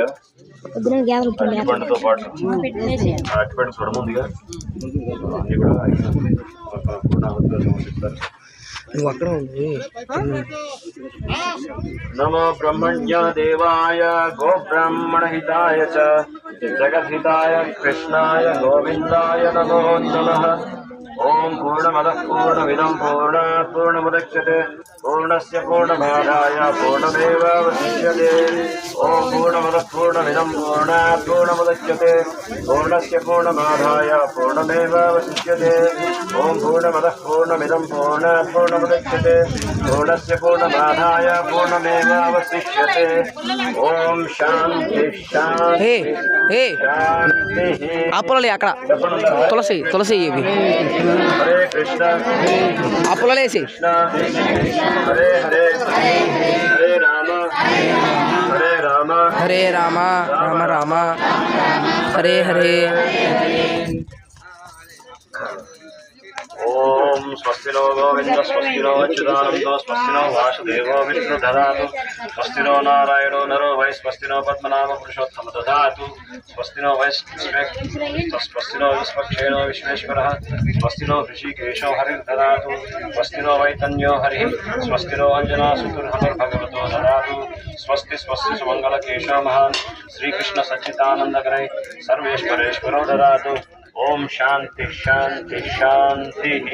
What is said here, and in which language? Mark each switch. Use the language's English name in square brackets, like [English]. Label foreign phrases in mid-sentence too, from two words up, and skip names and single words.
[Telugu] అరటిపండుతో పాటు అరటిపండు చూడముందిగా అన్ని కూడా పూర్ణాహుతిగా సమర్పిస్తారు. నువ్వు అక్కడ ఉంది. [Sanskrit] నమో బ్రహ్మణ్య దేవాయ గో బ్రాహ్మణ హితాయ చ జగద్హితాయ కృష్ణాయ గోవిందాయ నమో నమః. ఓం పూర్ణమదః పూర్ణమిదం పూర్ణాత్ పూర్ణముదచ్యతే పూర్ణస్య పూర్ణమాదాయ పూర్ణమేవావశిష్యతే. ఓం పూర్ణమదః పూర్ణమిదం పూర్ణాత్ పూర్ణముదచ్యతే పూర్ణస్య పూర్ణమాదాయ పూర్ణమేవావశిష్యతే. ఓం పూర్ణమదః పూర్ణమిదం పూర్ణాత్ పూర్ణముదచ్యతే పూర్ణస్య పూర్ణమాదాయ పూర్ణమేవావశిష్యతే. ఓం శాంతి శాంతి శాంతి. [Telugu] ఆపులలే అక్కడ తులసి తులసి ఇవి [Sanskrit] హరే కృష్ణ ఆపులలేసి కృష్ణ హరే హరే, హరే రామ హరే రామ హరే రామ రామ రామ హరే హరే. ఓం స్వస్తి నో గోవింద స్వస్తి నో అచ్యుతానందో స్వస్తి నో వాసుదేవో విష్ణు దదాతు స్వస్తి నో నారాయణో నరో వై స్వస్తి నో పద్మనాభ పురుషోత్తమ దదాతు స్వస్తి నో వై స్వస్తి నో విశ్వక్షేణో విశ్వేశ్వర స్వస్తి నో హృషికేశో హరిర్ దదాతు స్వస్తి నో వైతన్యో హరి స్వస్తి నో అంజనా సుతుర్హనుర్భగవతో దదాతు స్వస్తి స్వస్తి సుమంగళకేశో మహాన్ శ్రీకృష్ణ సచ్చిదానందకరై సర్వేశ్వరేశ్వరో దదాతు ఓం శాంతి శాంతి శాంతి